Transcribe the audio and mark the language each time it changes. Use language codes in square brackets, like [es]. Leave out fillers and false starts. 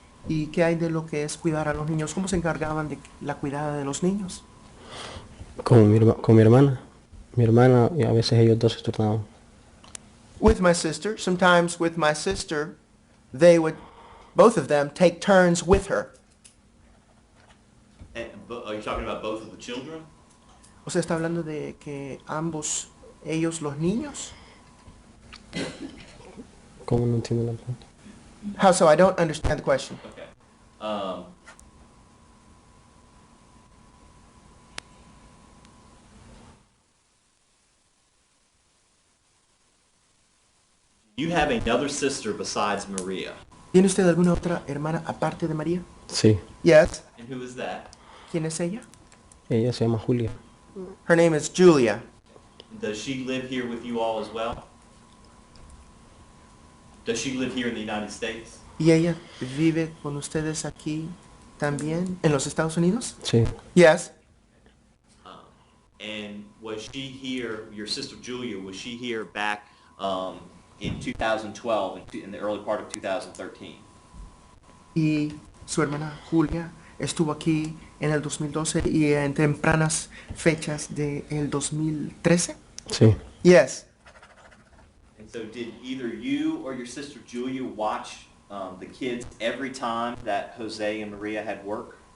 [es] ¿Y qué hay de lo que es cuidar a los niños? ¿Cómo se encargaban de la cuidada de los niños? Con mi hermana. Mi hermana y a veces ellos dos se turnaban. [en] With my sister, sometimes with my sister, both of them take turns with her. Are you talking about both of the children? [es] O sea, está hablando de que ellos los niños. ¿Cómo no entiendo la pregunta? [en] How so? I don't understand the question. Okay. You have another sister besides Maria. [es] ¿Tiene usted alguna otra hermana aparte de María? Sí, [en] Yes. And who is that? [es] ¿Quién es ella? ella se llama Julia. [en] Her name is Julia. Does she live here with you all as well? Does she live here in the United States? [es] ¿Y ella vive con ustedes aquí también en los Estados Unidos? Sí, [en] Yes. And was she here, your sister Julia, was she here back in 2012, in the early part of 2013? [es] Y su hermana Julia estuvo aquí en el 2012 y en tempranas fechas del 2013. sí. [en] Yes. And so did either you or your sister Julia watch the kids every time that Jose and Maria had work?